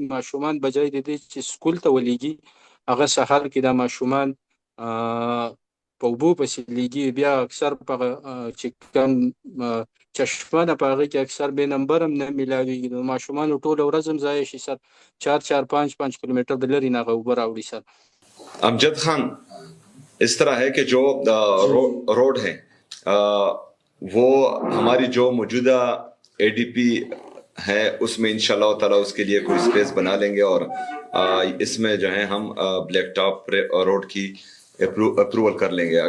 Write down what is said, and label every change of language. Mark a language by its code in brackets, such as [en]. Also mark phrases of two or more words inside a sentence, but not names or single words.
[ps] ماشومان بجای د دې چې سکول ته ولیږي، هغه سهار کې دا ماشومان په اوبو پسې لیږي. بیا اکثر په چې کوم چشمه ده په هغې کې اکثر بې نمبر هم نه میلاویږي. د ماشومانو ټوله ورځ هم ضایع شي سر. 4-5 کلومیټر د لرې نه هغه اوبه راوړي سر. امجد خان، [ur] اس طرح ہے کہ جو روڈ ہے وہ ہماری جو موجودہ اے ڈی پی ہے اس میں [ar] انشاءاللہ تعالیٰ [ur] اس کے لیے کوئی اسپیس بنا لیں گے، اور اس میں جو ہے ہم [en] black top road [ur] کی اپروول کر لیں گے.